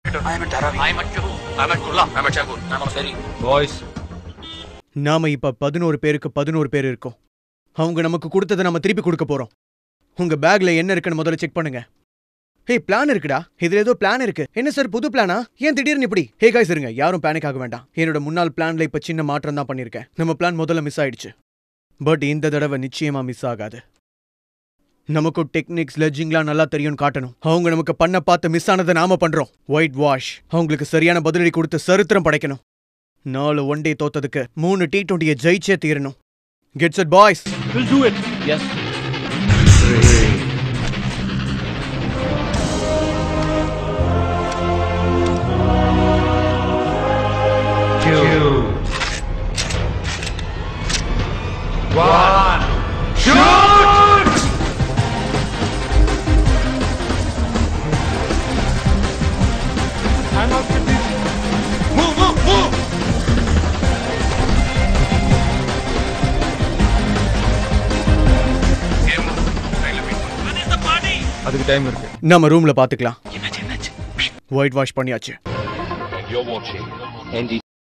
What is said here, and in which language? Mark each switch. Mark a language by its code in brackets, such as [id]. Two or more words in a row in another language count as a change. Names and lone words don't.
[en] Peter. I am at Dharavi. I am at Juhu. I am at Kurla. I am at Jaipur. I am on ferry. Boys. [ta] நாம இப்ப 11 பேருக்கு 11 பேர் இருக்கோம். அவங்க நமக்கு கொடுத்ததை நம்ம திருப்பி கொடுக்க போறோம். உங்க பேக்ல என்ன இருக்குன்னு முதல்ல செக் பண்ணுங்க. ஹே, பிளான் இருக்குடா. இதுல ஏதோ பிளான் இருக்கு. என்ன சார், புது பிளானா? ஏன் திடீர்னு இப்படி? ஹே गाइस, இருங்க, யாரும் பேனிக் ஆக வேண்டாம். என்னோட முன்னாள் பிளான்ல இப்ப சின்ன மாற்றம் தான் பண்ணிருக்கேன். நம்ம பிளான் முதல்ல மிஸ் ஆயிடுச்சு. பட் இந்த தடவை நிச்சயமா மிஸ் ஆகாது. நமக்கு டெக்னிக்ஸ் லெஜிங்லாம் நல்லா தெரியும் காட்டணும். அவங்க நமக்கு பண்ண பார்த்து மிஸ் ஆனதை நாம பண்றோம். [en] white wash. [ta] அவங்களுக்கு சரியான பதிலடி கொடுத்து சரித்திரம் படைக்கணும். 4 [en] one day [ta] தோத்ததுக்கு 3 T20 ஜெயிச்சே தீரணும். [en] Get set, boys. We'll do it. Yes. 3, 2, 1. Shoot! I'm out with this. Move, move, move! [ta] அதுக்கு டைம் இருக்கு. நம்ம ரூம்ல பாத்துக்கலாம். [en] white wash [ta] பண்ணியாச்சு.